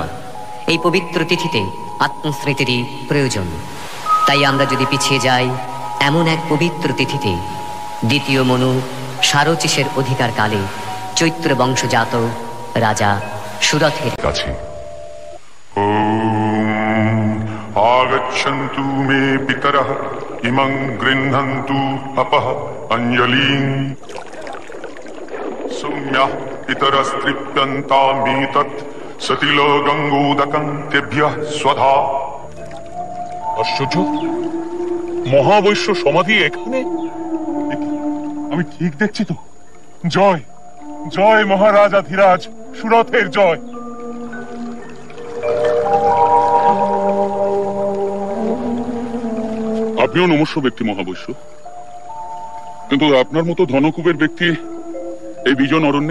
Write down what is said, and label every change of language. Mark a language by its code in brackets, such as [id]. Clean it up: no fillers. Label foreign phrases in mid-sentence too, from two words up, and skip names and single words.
[bn] এই পবিত্র তিথিতে আত্মস্মৃতিরই প্রয়োজন। তাই আমরা যদি পিছিয়ে যাই এমন এক পবিত্র তিথিতে, দ্বিতীয় মনু সারচিসের অধিকার কালে চৈত্র বংশজাত রাজা সুরথের কাছে [sa] गच्छन्तु मे पितरः इमं गृह्णन्तु अपः अंजलिं सौम्यः पितरस्तृप्यन्तामेतत् सतिल गंगोदकं तेभ्यः स्वधा। [bn] আশ্চর্য, মহাবৈশ্য সমাধি এখানে? আমি ঠিক দেখছি তো? জয় জয় মহারাজা ধীরাজ, সুরথের জয়। আপনিও নমস্য ব্যক্তি মহাবৈশ্য, কিন্তু আপনার মতো ধনকুবের ব্যক্তি এই বিজন অরণ্যে?